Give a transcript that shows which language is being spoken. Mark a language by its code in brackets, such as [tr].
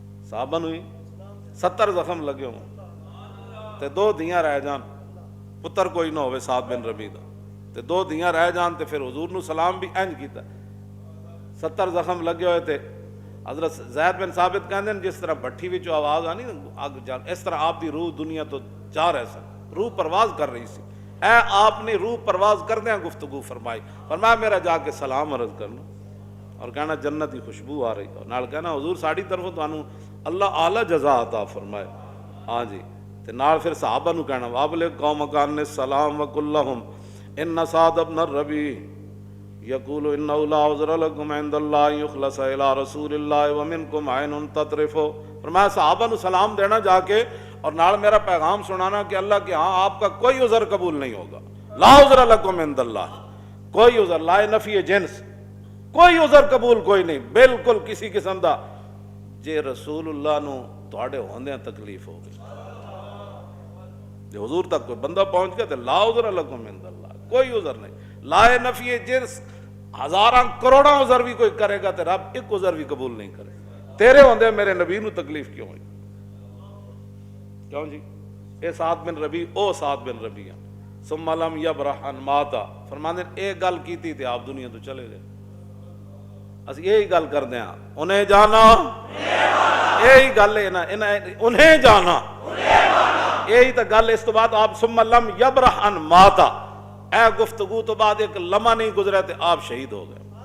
[pa] صحابہ نو 70 زخم لگے ہوں تے 2 دیاں رہ جان، پتر کوئی نہ ہوئے سعد بن ربیع دا تے 2 دیاں رہ جان تے پھر حضور نو سلام بھی انج کیتا. [ur] 70 زخم لگے ہوئے تھے. [pa] حضرت زید بن ثابت کہندے ہیں جس طرح بھٹی وچوں آواز آنی اگ جان، اس طرح آپ دی روح دنیا تو جا رہے سن، روح پرواز کر رہی سی. اے آپ نے روح پرواز کردیاں گفتگو فرمائی. [ur] فرمایا میرا جا کے سلام عرض کرنا اور کہنا جنت کی خوشبو آ رہی ہے، [pa] نال کہنا حضور ساڑی طرفوں تانوں اللہ اعلی جزا عطا فرمائے. ہاں جی، تے نال پھر صحابہ نو کہنا [ar] وابلغ قومک عنی السلام وقل لهم ان سعد بن الربیع یقول انه لا عذر لکم عند اللہ یخلص الی رسول اللہ ومنکم عین تطرف. [ur] فرمایا صحابہ نو سلام دینا جا کے اور نال میرا پیغام سنانا کہ اللہ کے ہاں آپ کا کوئی عذر قبول نہیں ہوگا. [ar] لا عذر لکم عند اللہ، [pa] کوئی عذر، لا نفی جنس، کوئی عذر قبول کوئی نہیں بالکل کسی قسم دا. جے رسول اللہ نو تواڈے ہوندیاں تکلیف ہو گئی، جے حضور تک کوئی بندہ پہنچ گیا تو [ar] لا عذر لکم عند اللہ، [pa] کوئی عذر نہیں. [ur] لا نفی جنس، ہزاراں کروڑاں عذر بھی کوئی کرے گا تو رب ایک عذر بھی قبول نہیں کرے. [pa] تیرے ہوندے میرے نبی نو تکلیف کیوں ہوئی؟ کیوں جی؟ اے سعد بن ربیع او سعد بن ربیع [ar] ثم لم یبرح ان ماتا. [pa] فرماندے اے گل کیتی تے آپ دنیا تو چلے گئے. اسی یہی گل کردے ہاں انہیں جانا، یہی گل ہے نا انہیں جانا، یہی تو گل. اس تو بعد آپ [ar] ثم لم یبرح ان ماتا، [pa] اے گفتگو تو بعد ایک لمحہ نہیں گزرا تے آپ شہید ہو گئے.